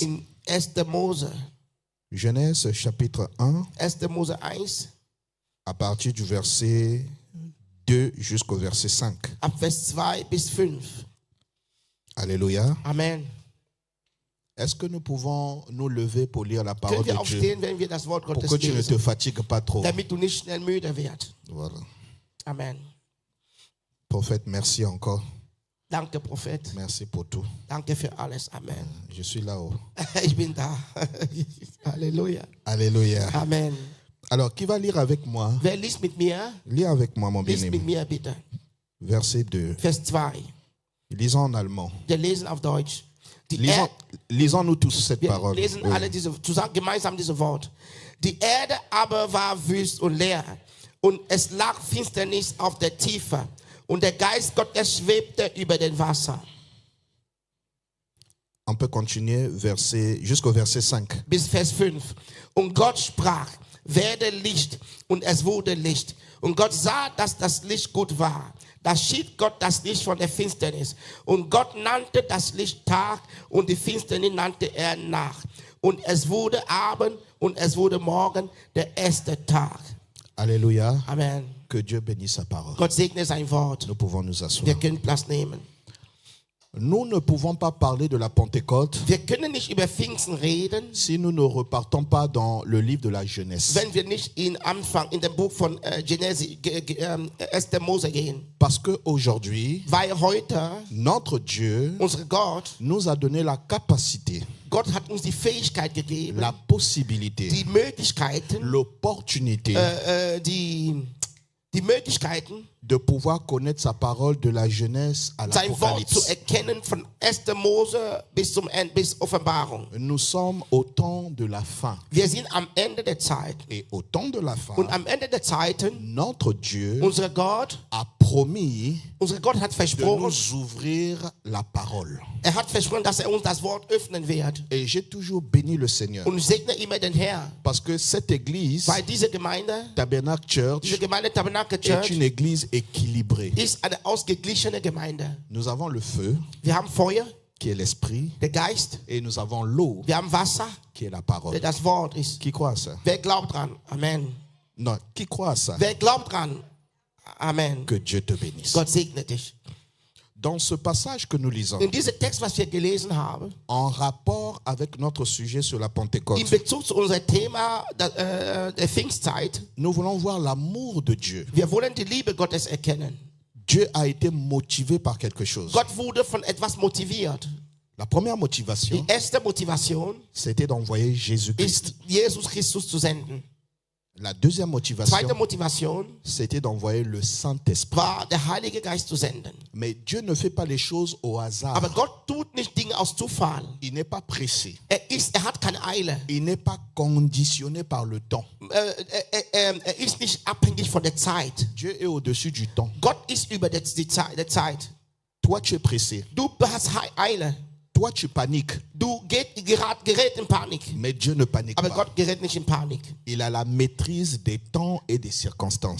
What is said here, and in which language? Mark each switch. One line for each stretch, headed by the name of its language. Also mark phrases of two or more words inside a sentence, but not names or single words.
German: in 1. Mose.
French: Genèse chapitre 1,
German: 1. Mose 1,
French: à partir du verset 2 jusqu'au verset 5.
German: ab Vers 2 bis 5.
French: Alléluia. Amen. Est-ce que nous pouvons nous lever pour lire la parole
German: Können wir
French: de Dieu
German: aufstehen, wenn wir das Wort
French: pour
German: Gottes
French: que tu ne te
German: lesen,
French: fatigues pas trop?
German: damit du nicht schnell müde wirst.
French: Voilà. Amen. Prophète, merci encore.
German: Danke, Prophet.
French: Merci pour tout.
German: Danke für alles. Amen.
French: Je suis là-haut.
German: Ich bin da. Halleluja.
French: Alléluia. Amen. Alors, qui va lire avec moi?
German: Wer liest mit mir?
French: Lis avec moi, mon
German: Lies mit
French: bien-aimé.
German: mir bitte.
French: Verset 2.
German: Vers 2.
French: Lisons en allemand.
German: Wir lesen auf Deutsch.
French: Lisons-nous tous cette
German: Wir
French: parole.
German: lesen
French: Oui.
German: alle zusammen gemeinsam dieses Wort. Die Erde aber war wüst und leer, und es lag Finsternis auf der Tiefe, und der Geist Gottes schwebte über dem Wasser.
French: On peut continuer jusqu'au verset 5.
German: Bis Vers 5. Und Gott sprach, werde Licht, und es wurde Licht. Und Gott sah, dass das Licht gut war. Da schied Gott das Licht von der Finsternis. Und Gott nannte das Licht Tag, und die Finsternis nannte er Nacht. Und es wurde Abend, und es wurde Morgen, der erste Tag.
French: Alléluia. Amen. Que Dieu bénisse sa parole.
German: Gott segne sein Wort.
French: Nous pouvons nous asseoir.
German: Wir können Platz nehmen.
French: Nous ne pouvons pas parler de la Pentecôte
German: Wir können nicht über Pfingsten reden,
French: si nous ne repartons pas dans le livre de la Genèse.
German: wenn wir nicht in dem Buch von Genese, 1. Mose gehen.
French: Parce qu'aujourd'hui,
German: Weil heute
French: notre Dieu
German: unser Gott,
French: nous a donné la capacité,
German: Gott hat uns die Fähigkeit gegeben,
French: la possibilité,
German: die Möglichkeiten,
French: l'opportunité
German: die Möglichkeiten,
French: de pouvoir connaître sa parole de la Genèse à
German: sein Wort zu
French: l'Apocalypse.
German: erkennen von 1. Mose bis zum Ende, bis Offenbarung.
French: Nous sommes au temps de la fin.
German: Wir sind am Ende der Zeit.
French: Et au temps de la fin,
German: Und am Ende der Zeiten,
French: notre Dieu
German: unser Gott
French: a promis
German: hat
French: de
German: versprochen,
French: nous ouvrir la parole.
German: hat versprochen, dass uns das Wort öffnen wird.
French: Et j'ai toujours béni le Seigneur.
German: Und ich segne immer den Herrn.
French: Parce que cette église,
German: Weil diese Gemeinde,
French: Tabernacle Church,
German: diese Gemeinde Tabernacle
French: est
German: Church,
French: une église équilibrée.
German: ist eine ausgeglichene Gemeinde.
French: Nous avons le feu,
German: Wir haben Feuer,
French: qui est l'esprit,
German: der Geist.
French: et nous avons l'eau,
German: Wir haben Wasser,
French: qui est la
German: der
French: parole.
German: das Wort ist.
French: Qui croit à ça?
German: Wer glaubt dran? Amen.
French: Non, qui croit à ça?
German: Wer glaubt dran? Amen.
French: Que Dieu te bénisse.
German: Gott segne dich.
French: Dans ce passage que nous lisons,
German: In diesem Text, was wir gelesen haben,
French: en rapport avec notre sujet sur la
German: in
French: Pentecôte,
German: Bezug zu unserem Thema der Pfingstzeit,
French: nous voulons voir l'amour de Dieu.
German: wir wollen die Liebe Gottes erkennen.
French: Dieu a été motivé par quelque chose.
German: Gott wurde von etwas motiviert.
French: La première motivation,
German: Die erste Motivation
French: c'était d'envoyer Jésus-Christ.
German: ist, Jesus Christus zu senden.
French: La deuxième motivation,
German: Zweite Motivation
French: c'était d'envoyer le Saint-Esprit.
German: war, der Heilige Geist zu senden.
French: Mais Dieu ne fait pas les choses au hasard.
German: Aber Gott tut nicht Dinge aus Zufall.
French: Il n'est pas pressé.
German: Er hat keine Eile.
French: Il n'est pas conditionné par le temps.
German: Er ist nicht abhängig von der Zeit.
French: Dieu est au-dessus du temps.
German: Gott ist über der Zeit.
French: Toi, tu es pressé.
German: Du hast Eile.
French: Toi, tu paniques.
German: Du gerät in Panik.
French: Mais Dieu ne panique
German: Aber
French: pas.
German: Gott gerät nicht in Panik.
French: Il a la maîtrise des temps et des circonstances.